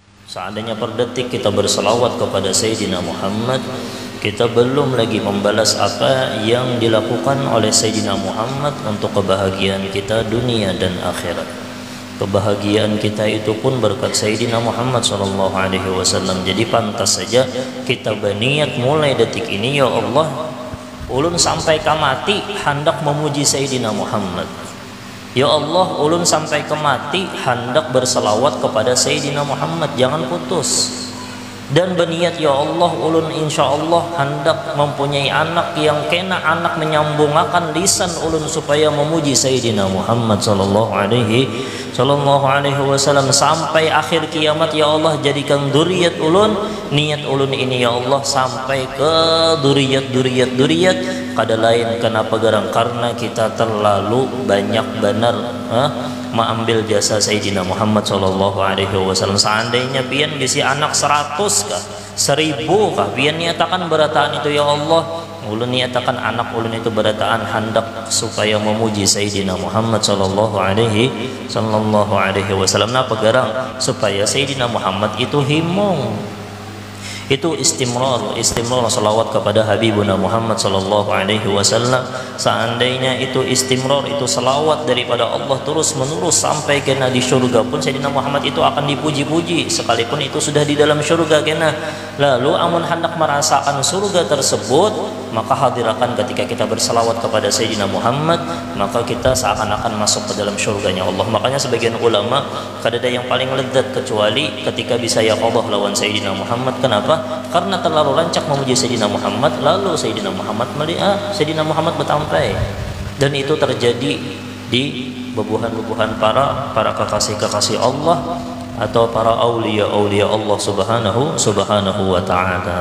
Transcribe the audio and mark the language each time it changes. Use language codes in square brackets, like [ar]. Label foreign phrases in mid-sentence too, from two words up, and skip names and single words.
[id] Seandainya per detik kita berselawat kepada Sayyidina Muhammad, kita belum lagi membalas apa yang dilakukan oleh Sayyidina Muhammad untuk kebahagiaan kita dunia dan akhirat. Kebahagiaan kita itu pun berkat Sayyidina Muhammad SAW. Jadi pantas saja kita berniat mulai detik ini, [ar] يا الله, [bjn] ulun sampai kamati hendak memuji Sayyidina Muhammad. [ar] يا الله, [bjn] ulun sampai ke mati hendak berselawat kepada Sayyidina Muhammad, jangan putus. Dan berniat, [ar] يا الله, [bjn] ulun [ar] إن شاء الله [bjn] hendak mempunyai anak yang kena anak menyambungkan lisan ulun supaya memuji Sayyidina Muhammad [ar] صلى الله عليه وسلم [bjn] sampai akhir kiamat. [ar] يا الله, [bjn] jadikan duriat ulun, niat ulun ini [ar] يا الله [bjn] sampai ke duriat kada lain kenapa garang karena kita terlalu banyak benar mengambil jasa Sayyidina Muhammad [ar] صلى الله عليه وسلم. [bjn] Seandainya pian bisi anak 100 kah 1000 kah pian niatakan berataan itu, [ar] يا الله, [bjn] ulun niatakan anak ulun itu berataan hendak supaya memuji Sayyidina Muhammad [ar] صلى الله عليه وسلم. [bjn] Napa garang supaya Sayyidina Muhammad itu himung, itu istimrar salawat kepada Habibuna Muhammad [ar] صلى الله عليه وسلم. [id] Seandainya itu istimrar, itu salawat daripada Allah terus menerus sampai kena di syurga pun Sayyidina Muhammad itu akan dipuji-puji sekalipun itu sudah di dalam syurga kena. Lalu amun hendak merasakan surga tersebut, maka hadirakan ketika kita bersalawat kepada Sayyidina Muhammad, maka kita seakan-akan masuk ke dalam syurganya Allah. [bjn] Makanya sebagian ulama kadada yang paling lezat kecuali ketika bisa [ar] يا الله [bjn] lawan Sayyidina Muhammad. Kenapa? Karena terlalu rancak memuji Sayyidina Muhammad, lalu Sayyidina Muhammad melihat Sayyidina Muhammad bertampai. [id] Dan itu terjadi di bebuhan-bebuhan para kekasih-kekasih Allah atau para aulia Allah [ar] سبحانه وتعالى.